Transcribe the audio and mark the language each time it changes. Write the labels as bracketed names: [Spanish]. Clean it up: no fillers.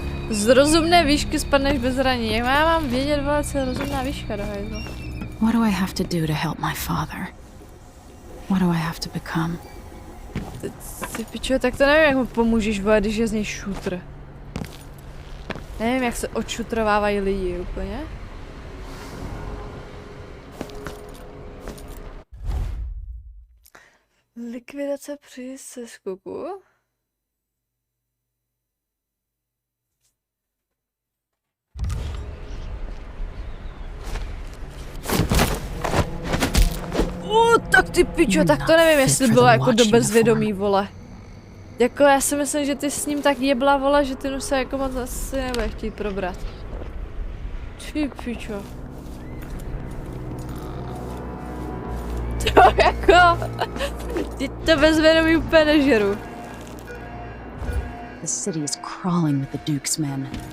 [Czech] Z rozumné výšky spadneš bez zranění. Jak já mám vědět, vole, co je rozumná výška do hajzlu? [English] What do I have to do to help my father? What do I have to become? [Czech] Ty pičo, tak to nevím, jak mu pomůžeš, vole, když je z něj šutr. Nevím, jak se odšutrovávají lidi úplně. Likvidace při seskoku. Tak ty pičo, tak to nevím, jestli bylo jako do bezvědomí, vole. Jako já si myslím, že ty s ním tak jebla, vole, že ty nu se jako moc asi nebude chtít probrat. Ty pičo. To jako... Ty to bezvědomí úplně nežeru. [English] The city is crawling with the Duke's men.